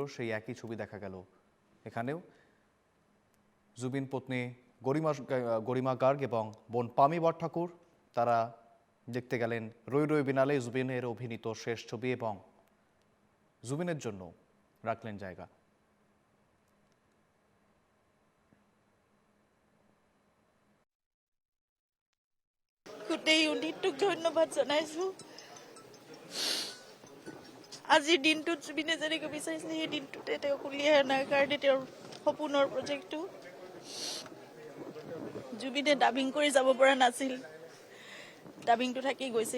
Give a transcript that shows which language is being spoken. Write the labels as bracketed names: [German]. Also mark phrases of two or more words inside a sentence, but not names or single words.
[Bangla] সেই একই ছবি দেখা গেল এখানেও। জুবিন পত্নী গরিমা গার্গ এবং বোন পামি ওয়াট্টাকুর তারা দেখতে গেলেন রই রই বিনালে জুবিনের অভিনীত শেষ ছবি এবং জুবিনের জন্য রাখলেন জায়গা। [Assamese] গোটেই ইউনিটটোক ধন্যবাদ জনাইছো। আজিৰ দিনটোত জুবিনে যেনেকৈ বিচাৰিছিলে সেই দিনটোতে তেওঁক উলিয়াই অনাৰ কাৰণে তেওঁৰ সপোনৰ প্ৰজেক্টটো জুবিনে ডাবিং কৰি যাব পৰা নাছিল, ডাবিংটো থাকি গৈছিল।